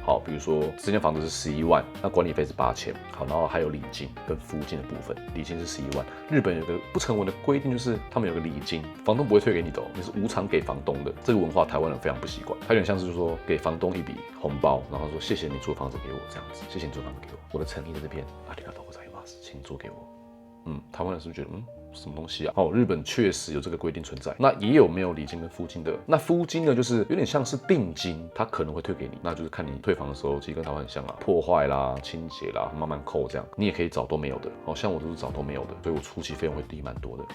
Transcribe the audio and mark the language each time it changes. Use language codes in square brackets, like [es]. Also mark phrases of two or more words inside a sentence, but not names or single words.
[zh] 好，比如說這間房子是11萬，那管理費是8000，好，然後還有禮金跟服務金的部分，禮金是11萬。日本有個不成文的規定，就是他們有個禮金，房東不會退給你的，你是無償給房東的。這個文化台灣人非常不習慣。它有點像是就是說給房東一筆紅包，然後說謝謝你租房子給我這樣子，謝謝你租房子給我，我的誠意在這邊， [ja] ありがとうございます， [zh] 請租給我。台灣人是不是覺得什麼東西啊？哦，日本確實有這個規定存在。那也有沒有禮金跟付金的？那付金呢，就是有點像是定金，他可能會退給你，那就是看你退房的時候，其實跟台灣很像啊，破壞啦、清潔啦，慢慢扣這樣。你也可以找都沒有的，好像我都是找都沒有的，所以我初期費用會低蠻多的。